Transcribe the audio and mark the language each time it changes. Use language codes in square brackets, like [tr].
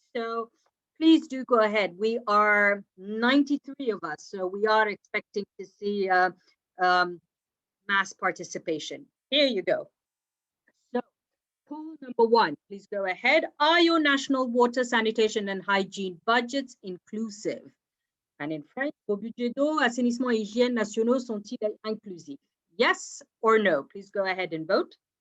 [en] So please do go ahead. We are 93 of us, so we are expecting to see mass participation. Here you go. So poll number 1, please go ahead. Are your national water, sanitation and hygiene budgets inclusive? And in French, [fr] vos budgets d'eau, assainissement et hygiène nationaux sont-ils inclusifs? [en] Yes or no? Please go ahead and vote.